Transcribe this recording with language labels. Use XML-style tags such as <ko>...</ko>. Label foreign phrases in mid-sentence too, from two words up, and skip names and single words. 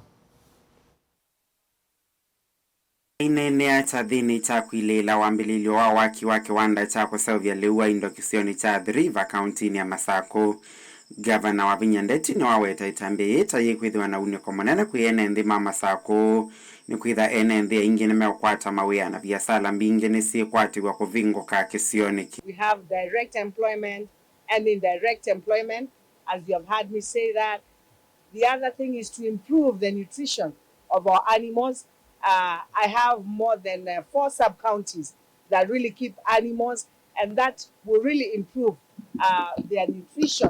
<kam>Inene thini cha kwilela wambililio wa waki wake wanda cha kusavya leua Indo kisioni cha Athiriver kauntini ya Masaku. Gavana Wavinya ndeti ni waweta itambya yita yikwithiwa na uniko munene kwiene nthi ma Masaku ni kwitha ene nthi aingi nimeukwata mawia na maviasala mbingi nisikwatiwa kuvinguka kisioni.</kam> <en>We have direct employment and indirect employment, as you have heard me say that. The other thing is to improve the nutrition of our animals. I have more than 4 sub-counties that really keep animals, and that will really improve their nutrition.</en>